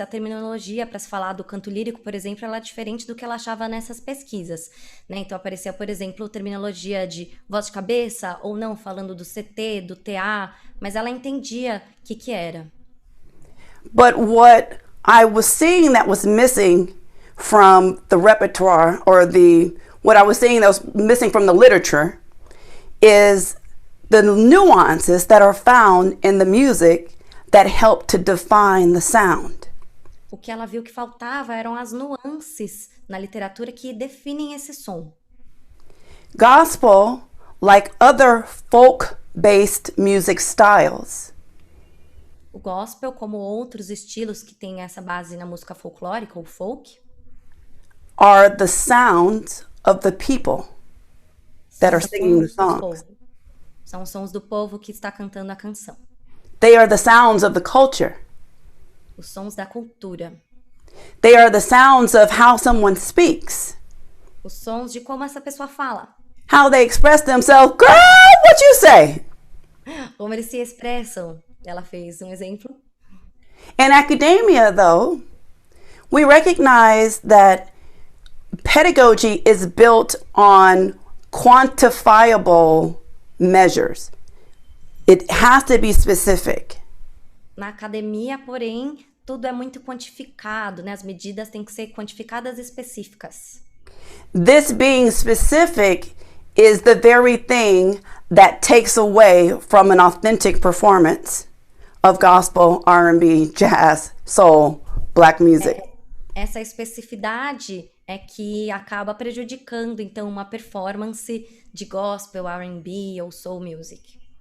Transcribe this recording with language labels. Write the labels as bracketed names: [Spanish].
[Portuguese] A terminologia para se falar do canto lírico, por exemplo, ela é diferente do que ela achava nessas pesquisas, né? Então aparecia, por exemplo, terminologia de voz de cabeça ou não, falando do CT, do TA, mas ela entendia o que era. [English] But what I was seeing that was missing from the repertoire, or what I was seeing that was missing from the literature, is the nuances that are found in the music that help to define the sound. [Portuguese] O que ela viu que faltava eram as nuances na literatura que definem esse som. [English] Gospel, like other folk-based music styles, [Portuguese] o gospel, como outros estilos que têm essa base na música folclórica ou folk, [English] are the sounds of the people that are singing the songs. [Portuguese] São os sons do povo que está cantando a canção. [English] They are the sounds of the culture. [Portuguese] Os sons da cultura. [English] They are the sounds of how someone speaks. [Portuguese] Os sons de como essa pessoa fala. [English] How they express themselves. Girl, what you say? [Portuguese] Como eles se expressam. Ela fez um exemplo. [English] In academia, though, we recognize that pedagogy is built on quantifiable measures. It has to be specific. [Portuguese] Na academia, porém, tudo é muito quantificado, né? As medidas têm que ser quantificadas e específicas. [English] This being specific is the very thing that takes away from an authentic performance of gospel, R&B, jazz, soul, black music. [Portuguese] Essa especificidade é que acaba prejudicando, então, uma performance de gospel, R&B ou soul music.